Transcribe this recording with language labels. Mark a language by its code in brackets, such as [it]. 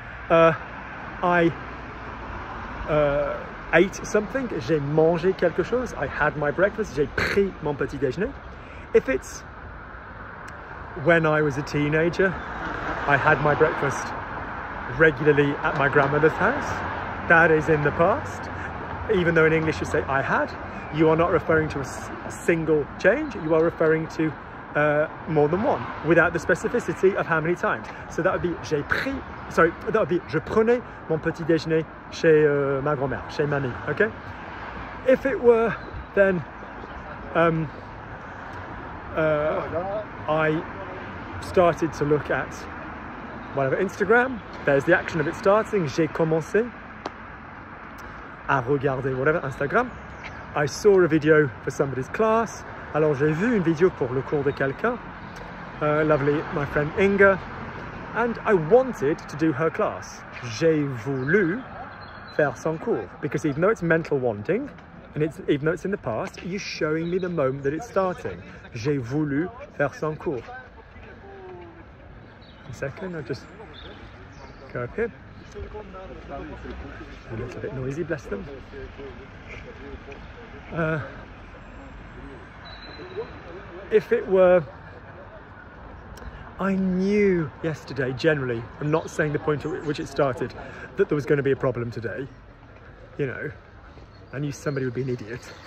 [en] I ate something, [fr] j'ai mangé quelque chose, [en] I had my breakfast, [fr] j'ai pris mon petit déjeuner. [en] If it's when I was a teenager, I had my breakfast regularly at my grandmother's house. That is in the past. Even though in English you say I had, you are not referring to a single change, you are referring to more than one, without the specificity of how many times. So that would be [fr] j'ai pris, [en] sorry, that would be [fr] je prenais mon petit déjeuner chez ma grand-mère, chez mamie, okay? [en] If it were then, I started to look at whatever, Instagram, there's the action of it starting, [fr] j'ai commencé à regarder [en] whatever, Instagram. I saw a video for somebody's class, [fr] alors j'ai vu une vidéo pour le cours de quelqu'un, [en] lovely, my friend Inga, and I wanted to do her class. [fr] J'ai voulu faire son cours, [en] because even though it's mental wanting, and even though it's in the past, you're showing me the moment that it's starting. [fr] J'ai voulu faire son cours. [en] A second, I'll just go up here. And it's a bit noisy, bless them. If it were, I knew yesterday, generally, I'm not saying the point at which it started, that there was going to be a problem today, you know, I knew somebody would be an idiot.